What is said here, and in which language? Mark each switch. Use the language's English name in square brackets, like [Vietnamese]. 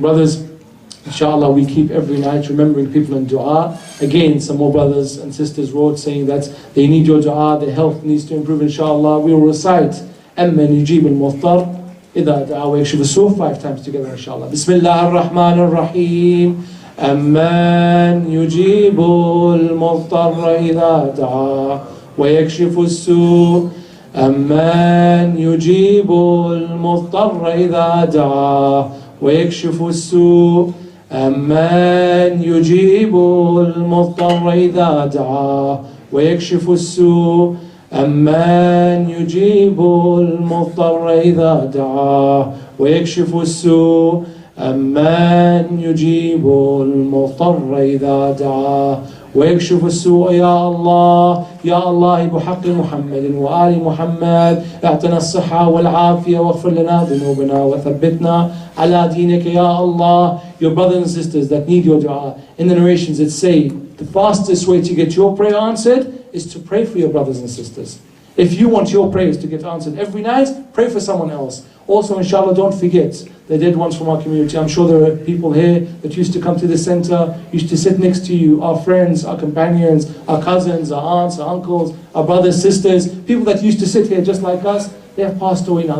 [English] Brothers, inshallah we keep every night remembering people in dua. Again, some more brothers and sisters wrote saying that they need your dua, their health needs to improve. Inshallah we will recite Amman yujib al-muftar [Arabic] إذا دعا ويكشف السوء [English] 5 times together inshallah. [Arabic] بسم الله الرحمن الرحيم. أمن يجيب المضطر إذا دعا ويكشف السوء. أمن يجيب المضطر إذا دعا ويكشف السوء. أمن يجيب المضطر إذا دعا ويكشف السوء. أمن يجيب المضطر إذا دعاه ويكشف السوء أمن يجيب المضطر إذا دعاه ويكشف السوء يا الله يا الله بحق محمد وآل محمد اعطنا الصحة والعافية واغفر لنا ذنوبنا وثبتنا على دينك يا Allah. [English] Your brothers and sisters that need your dua, in the narrations it say the fastest way to get your prayer answered is to pray for your brothers and sisters. If you want your prayers to get answered every night, pray for someone else. Also, inshallah, don't forget the dead ones from our community. I'm sure there are people here that used to come to the center, used to sit next to you, our friends, our companions, our cousins, our aunts, our uncles, our brothers, sisters, people that used to sit here just like us. They have passed away now.